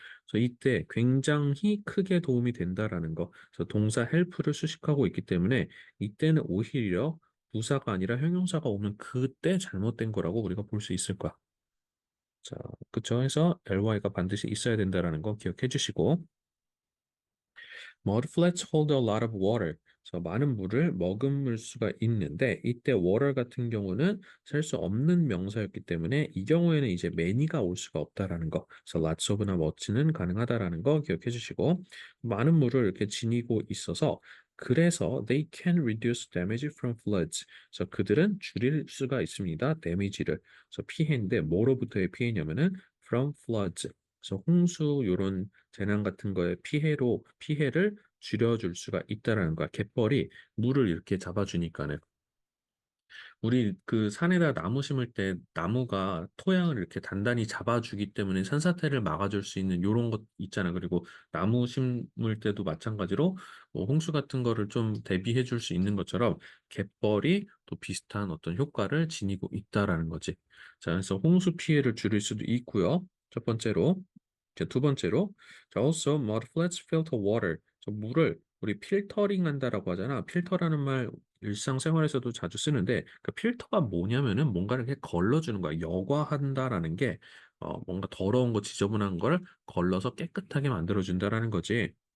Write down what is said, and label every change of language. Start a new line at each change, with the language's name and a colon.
Korean: 그래서 이때 굉장히 크게 도움이 된다라는 거. 그래서 동사 help를 수식하고 있기 때문에 이때는 오히려 부사가 아니라 형용사가 오면 그때 잘못된 거라고 우리가 볼 수 있을 거야. 자, 그쵸? 해서 ly가 반드시 있어야 된다라는 거 기억해 주시고
English: Mud flats hold a lot of water.
Korean: 그래서 많은 물을 머금을 수가 있는데 이때 water 같은 경우는 셀 수 없는 명사였기 때문에 이 경우에는 이제 many가 올 수가 없다라는 거. 그래서 lots of나 much는 가능하다라는 거 기억해 주시고 많은 물을 이렇게 지니고 있어서 그래서
English: they can reduce damage from floods.
Korean: 그래서 그들은 줄일 수가 있습니다. damage를. 그래서 피해인데 뭐로부터의 피해냐면은
English: from floods.
Korean: 그래서 홍수 요런 재난 같은 거에 피해를 줄여줄 수가 있다라는 거야. 갯벌이 물을 이렇게 잡아주니까는 우리 그 산에다 나무 심을 때 나무가 토양을 이렇게 단단히 잡아주기 때문에 산사태를 막아줄 수 있는 요런 것 있잖아. 그리고 나무 심을 때도 마찬가지로 뭐 홍수 같은 거를 좀 대비해 줄 수 있는 것처럼 갯벌이 또 비슷한 어떤 효과를 지니고 있다라는 거지. 자, 그래서 홍수 피해를 줄일 수도 있고요. 첫 번째로. 자, 두 번째로, 자,
English: also mud floods filter water.
Korean: 물을 우리 필터링 한다라고 하잖아. 필터라는 말 일상생활에서도 자주 쓰는데 그 필터가 뭐냐면은 뭔가를 이렇게 걸러주는 거야. 여과한다라는 게 뭔가 더러운 거 지저분한 걸 걸러서 깨끗하게 만들어준다라는 거지.